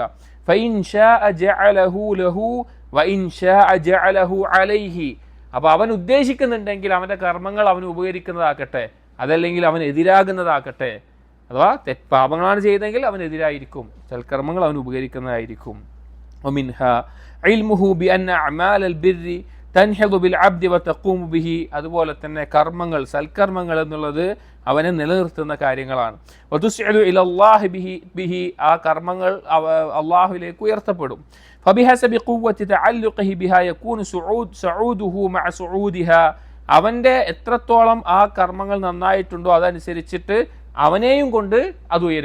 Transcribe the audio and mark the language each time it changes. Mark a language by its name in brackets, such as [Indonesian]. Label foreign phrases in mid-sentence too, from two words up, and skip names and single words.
[Arabic] فإن شاء جعله له وإن شاء جعله عليه. [Malayalam] അപ്പോൾ അവൻ ഉദ്ദേശിക്കുന്നുണ്ടെങ്കിൽ അവൻ്റെ കർമ്മങ്ങൾ അവന് ഉപകരിക്കുന്നതാക്കട്ടെ, അതല്ലെങ്കിൽ അവൻ എതിരാകുന്നതാക്കട്ടെ. അഥവാ പാപങ്ങളാണ് ചെയ്തെങ്കിൽ അവനെതിരായിരിക്കും, സൽക്കർമ്മങ്ങൾ അവന് ഉപകരിക്കുന്നതായിരിക്കും. [Arabic] ومنها علمه بأن أعمال البر تنهض بالعبد وتقوم به, [Malayalam] അതുപോലെ തന്നെ കർമ്മങ്ങൾ, സൽക്കർമ്മങ്ങൾ എന്നുള്ളത് അവനെ നിലനിർത്തുന്ന കാര്യങ്ങളാണ്. [Arabic] وتوصل إلى الله به, [Malayalam] ആ കർമ്മങ്ങൾ അള്ളാഹുവിലേക്ക് ഉയർത്തപ്പെടും. [Arabic] فبحسب قوة تعلقه بها يكون صعوده مع صعودها, [Malayalam] അവൻ്റെ എത്രത്തോളം ആ കർമ്മങ്ങൾ നന്നായിട്ടുണ്ടോ അതനുസരിച്ചിട്ട് അവനെയും കൊണ്ട് അത് ഉയരുക.